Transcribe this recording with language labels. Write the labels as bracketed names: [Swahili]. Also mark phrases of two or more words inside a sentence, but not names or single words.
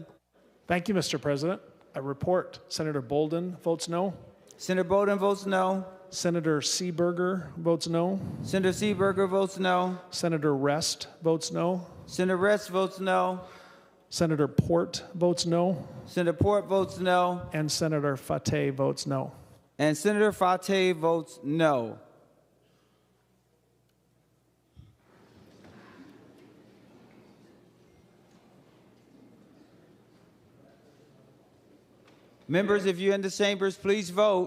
[English] Thank you, Mr. President. I report Senator Bolden votes no. Senator Bolden votes no. Senator Seeberger votes no. Senator Seeberger votes no. Senator Rest votes no. Senator Rest votes no. Senator Port votes no. Senator Port votes no. And Senator Fateh votes no. And Senator Fateh votes no. Members, if you're in the chambers, please vote.